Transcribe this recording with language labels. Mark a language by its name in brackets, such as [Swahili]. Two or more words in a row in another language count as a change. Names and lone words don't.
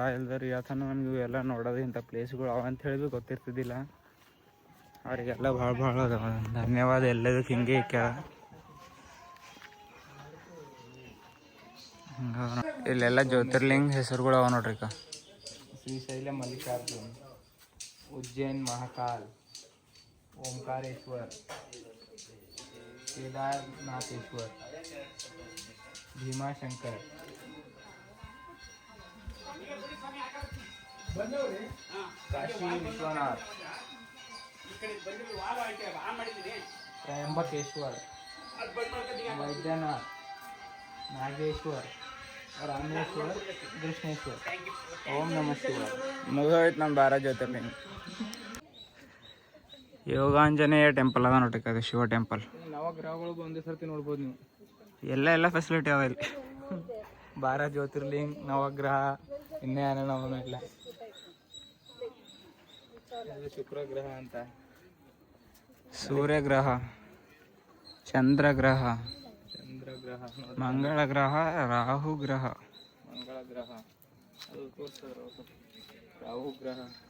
[Kannada] ಎಲ್ಲರೂ ಯಾತನ ನಮ್ಗೆ ಇವೆಲ್ಲ ನೋಡೋದು ಇಂಥ ಪ್ಲೇಸ್ಗಳು ಅವ ಅಂತ ಹೇಳಿ ಗೊತ್ತಿರ್ತಿದ್ದಿಲ್ಲ. ಅವರಿಗೆಲ್ಲ ಭಾಳ ಧನ್ಯವಾದ. ಎಲ್ಲದಕ್ಕೆ ಹಿಂಗೆ ಇಕ್ಕ್ಯಾರ. ಇಲ್ಲೆಲ್ಲ ಜ್ಯೋತಿರ್ಲಿಂಗ ಹೆಸರುಗಳು ಅವ ನೋಡ್ರಿ. ಶ್ರೀಶೈಲ ಮಲ್ಲಿಕಾರ್ಜುನ್, उज्जैन महाकाल, ओमकारेश्वर, केदारनाथेश्वर, भीमाशंकर, काशी विश्वनाथ, त्रयंबकेश्वर, वैद्यनाथ, नागेश्वर, रामेश्वर, कृष्णेश्वर. [Sanskrit] ओम नमः शिवाय. [Kannada] मुगित ನಮ್ಮ 12 ಜ್ಯೋತಿರ್ಲಿಂಗ. ಯೋಗಾಂಜನೇಯ ಟೆಂಪಲ್ ಅದ ನೋಡ್ರಿ. ಅದು ಶಿವ ಟೆಂಪಲ್. ನವಗ್ರಹಗಳು ಒಂದೇ ಸರ್ತಿ ನೋಡ್ಬೋದು ನೀವು. ಎಲ್ಲ ಫೆಸಿಲಿಟಿ ಅವ ಇಲ್ಲಿ. 12 ಜ್ಯೋತಿರ್ಲಿಂಗ, ನವಗ್ರಹ, ಇನ್ನೇ ನವಮೆಲ್ಲ. ಶುಕ್ರಗ್ರಹ ಅಂತ, ಸೂರ್ಯಗ್ರಹ, ಚಂದ್ರಗ್ರಹ, ಮಂಗಳ ಗ್ರಹ, ರಾಹು ಗ್ರಹ, ರಾಹು ಗ್ರಹ.